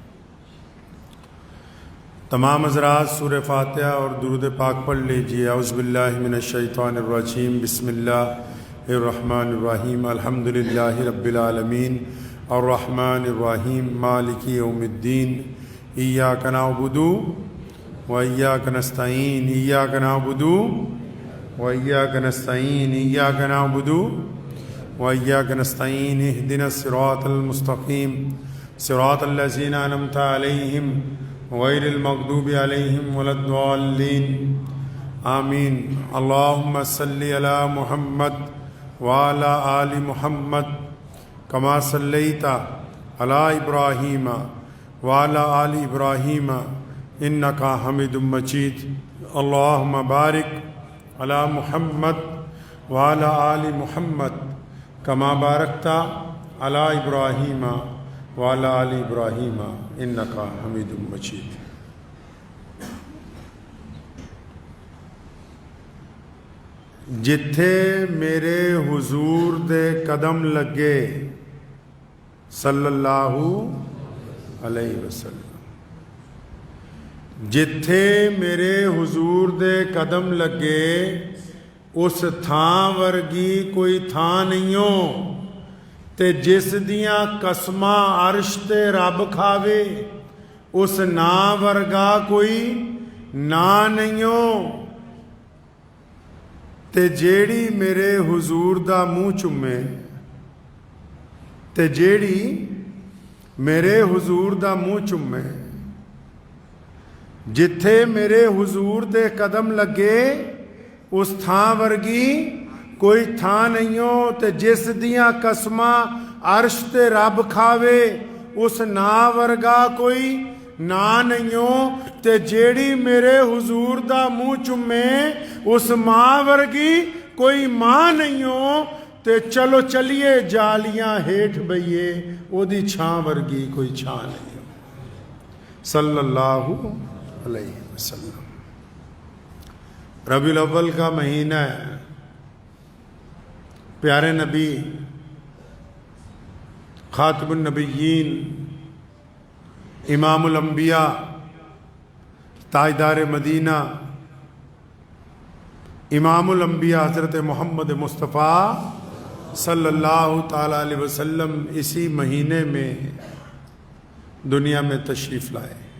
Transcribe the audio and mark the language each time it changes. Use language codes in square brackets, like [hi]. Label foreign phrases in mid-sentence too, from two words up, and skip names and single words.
[ur] تمام حضرات سورہ فاتحہ اور درود پاک پڑھ لیجیے۔ [ar] اعوذ باللہ من الشیطان الرجیم، بسم اللہ الرحمن الرحیم، الحمدللہ رب العالمین، الرحمن الرحیم، مالک یوم الدین، ایاک نعبد و ایاک نستعین، ایاک نعبد وإياك نستعين، إياك نعبد وإياك نستعين، اهدنا الصراط المستقيم صراط الذين أنعمت عليهم غير المغضوب عليهم ولا الضالين آمين۔ اللهم صل على محمد وعلى آل محمد كما صليت على إبراهيم وعلى آل إبراهيم إنك حميد مجيد۔ اللهم بارك علی محمد وعلی آل محمد کما بارکت علی ابراہیم وعلی آل ابراہیم انک حمید مجید۔ [pa] جتھے میرے حضور دے قدم لگے [ar] صلی اللہ علیہ وسلم، [pa] جتھے میرے حضور دے قدم لگے اس تھان ورگی کوئی تھان نہیں ہو، تے جس دیاں قسماں عرش تے رب کھاوے اس نا ورگا کوئی نا نہیں ہو، تے جیڑی میرے حضور دا منہ چومے، تے جیڑی میرے حضور دا منہ چومے، جتھے میرے حضور دے قدم لگے اس تھان ورگی کوئی تھان نہیں ہو، تے جس دیاں قسماں عرش تے رب کھاوے اس نا ورگا کوئی نا نہیں ہو، تے جیڑی میرے حضور دا منہ چومے اس ماں ورگی کوئی ماں نہیں ہو، تے چلو چلیے جالیاں ہیٹھ بئیے او دی چھاں ورگی کوئی چھاں نہیں ہو، [ar] صلی اللہ علیہ وسلم۔ [ur] ربیع الاول کا مہینہ ہے، پیارے نبی خاتم النبیین، امام الانبیاء، تاجدار مدینہ، امام الانبیاء حضرت محمد مصطفیٰ [ar] صلی اللہ تعالیٰ علیہ وسلم [ur] اسی مہینے میں دنیا میں تشریف لائے،